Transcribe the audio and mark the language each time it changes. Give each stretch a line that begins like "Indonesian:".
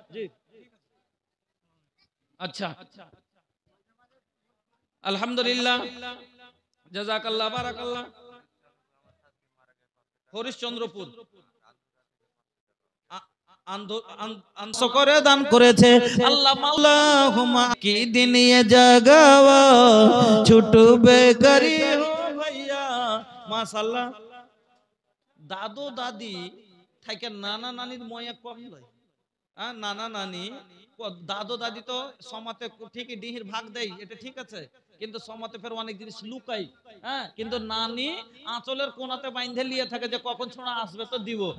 Bangla: জি আচ্ছা, আলহামদুলিল্লাহ, জাযাকাল্লাহ, বারাকাল্লাহ। হরিশ্চন্দ্রপুর করে দান করেছে আল্লাহ। আল্লাহুম্মা কি দিন
Bhojpuri: ये जगवा छुटबे करी हो भैया।
Bangla: माशाल्लाह, দাদু দাদি থেকে নানা নানির ময়া কম লয়। হ্যাঁ নানা নানি, দাদু দাদি তো সমাতে ঠিকই ডিহির ভাগ দেয়, এটা ঠিক আছে, কিন্তু সমাতে ফের অনেক জিনিস লুকাই। হ্যাঁ কিন্তু নানি আঁচলের কোনাতে বাইন্ধে লিয়ে থাকে যে কখন ছোঁড়া আসবে তো দিব।